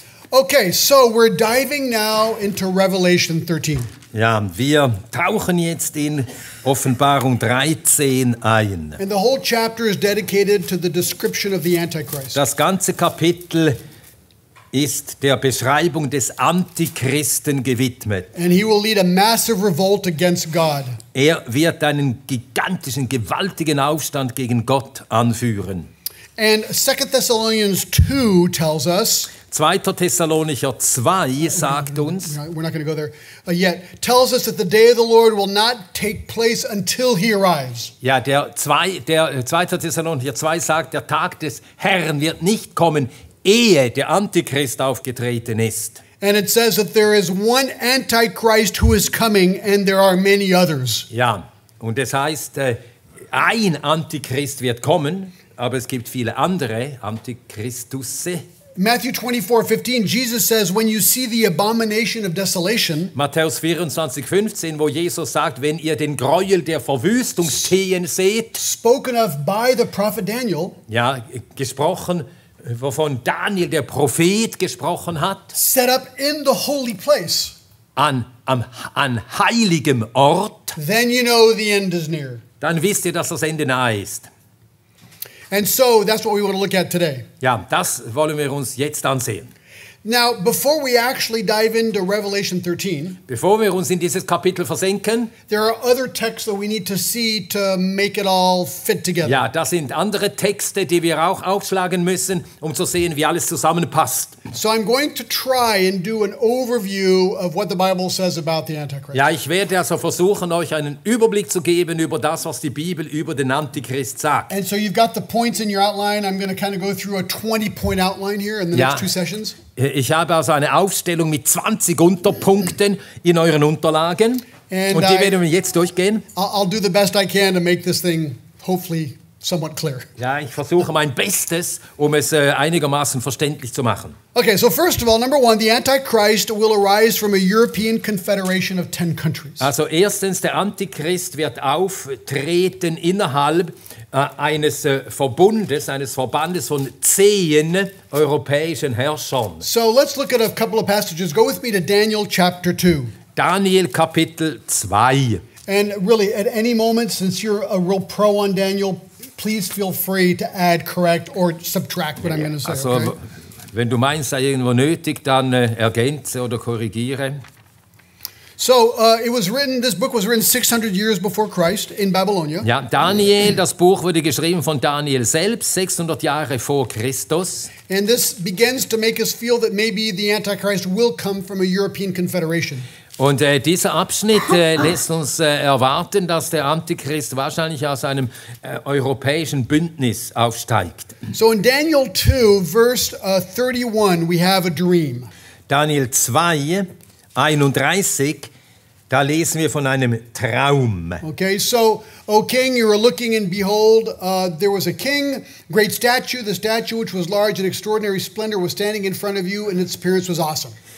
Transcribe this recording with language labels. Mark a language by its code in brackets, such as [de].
[en] Okay, so we're diving now into Revelation 13. [de] Ja, wir tauchen jetzt in Offenbarung 13 ein. [en] And the whole chapter is dedicated to the description of the Antichrist. [de] Das ganze Kapitel ist der Beschreibung des Antichristen gewidmet. [en] And he will lead a massive revolt against God. [de] Er wird einen gigantischen, gewaltigen Aufstand gegen Gott anführen. [en] And 2 Thessalonians 2 tells us, [de] 2. Thessalonicher 2 sagt uns, [en] we're not going to go there yet, tells us that the day of the Lord will not take place until he arrives. [de] ja, der 2. Thessalonicher 2 sagt, der Tag des Herrn wird nicht kommen, ehe der Antichrist aufgetreten ist. [en] And it says that there is one Antichrist who is coming and there are many others. [de] Ja, und das heißt, ein Antichrist wird kommen, aber es gibt viele andere Antichristusse. [en] Matthew 24:15, Jesus says, when you see the abomination of desolation, [de] Matthäus 24,15, wo Jesus sagt, wenn ihr den Gräuel der Verwüstung stehen seht, [en] spoken of by the prophet Daniel, [de] ja, gesprochen, wovon Daniel, der Prophet, gesprochen hat, [en] set up in the holy place, [de] an heiligem Ort, [en] then you know the end is near. [de] dann wisst ihr, dass das Ende nahe ist. [en] And so that's what we want to look at today. [de] Ja, das wollen wir uns jetzt ansehen. [en] Now, before we actually dive into Revelation 13, [de] Bevor wir uns in dieses Kapitel versenken, [en] there are other texts that we need to see to make it all fit together. [de] ja, das sind andere Texte, die wir auch aufschlagen müssen, um zu sehen, wie alles zusammenpasst. [en] So I'm going to try and do an overview of what the Bible says about the Antichrist. [de] Ja, ich werde also versuchen, euch einen Überblick zu geben über das, was die Bibel über den Antichrist sagt. [en] And so you've got the points in your outline. I'm going to kind of go through a 20-point outline here in the [de] Ja. [en] next two sessions. [de] Ich habe also eine Aufstellung mit 20 Unterpunkten in euren Unterlagen. [en] And [de] Und die werden wir jetzt durchgehen. [en] I'll do the best I can to make this thing hopefully somewhat clear. [de] Ja, ich versuche mein Bestes, um es einigermaßen verständlich zu machen. [en] Okay, so first of all, number one, the Antichrist will arise from a European confederation of 10 countries. [de] Also erstens, der Antichrist wird auftreten innerhalb eines Verbundes, eines Verbandes von 10 europäischen Herrschern. [en] So let's look at a couple of passages. Go with me to Daniel chapter 2. [de] Daniel Kapitel 2. [en] And really, at any moment, since you're a real pro on Daniel, please feel free to add, correct, or subtract what I'm going to say. [de] Also, [en] Okay? [de] wenn du meinst, sei irgendwo nötig, dann ergänze oder korrigiere. [en] So this book was written 600 years before Christ in Babylonia. [de] Ja, Daniel, das Buch wurde geschrieben von Daniel selbst, 600 Jahre vor Christus. [en] And this begins to make us feel that maybe the Antichrist will come from a European confederation. [de] Und dieser Abschnitt lässt uns erwarten, dass der Antichrist wahrscheinlich aus einem europäischen Bündnis aufsteigt. [en] So in Daniel 2, verse 31, we have a dream. [de] Daniel 2, 31, da lesen wir von einem Traum. [en] Okay, so, O king, you were looking, and behold, there was a king, great statue. The statue, which was large and extraordinary splendor, was standing in front of you, and its appearance was awesome.